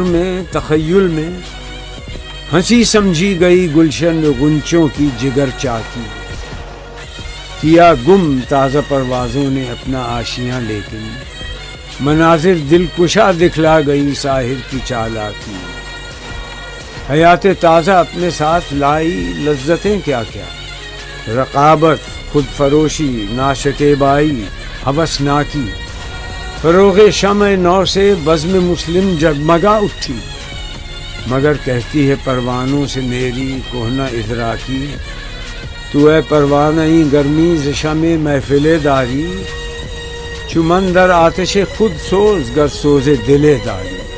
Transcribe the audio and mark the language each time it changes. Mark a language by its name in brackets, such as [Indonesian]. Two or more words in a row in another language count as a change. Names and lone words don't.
[Urdu] میں، تخیل میں، ہنسی سمجھی گئی گلشن غنچوں کی جگر چاکی، کیا گم تازہ پروازوں نے اپنا آشیاں، لیکن مناظر دل کشا دکھلا گئی ساحر کی چالاکی، حیات تازہ اپنے ساتھ لائی لذتیں کیا کیا، رقابت، خود فروشی، ناشکیبائی، ہوسناکی، فروغ شمع نو سے بزم مسلم جگمگا اٹھی، مگر کہتی ہے پروانوں سے میری کہنہ ادراکی، [Persian] تو اے پروانہ گرمی ز شمع محفل داری، چو من در آتش خود سوز گر سوز دل داری۔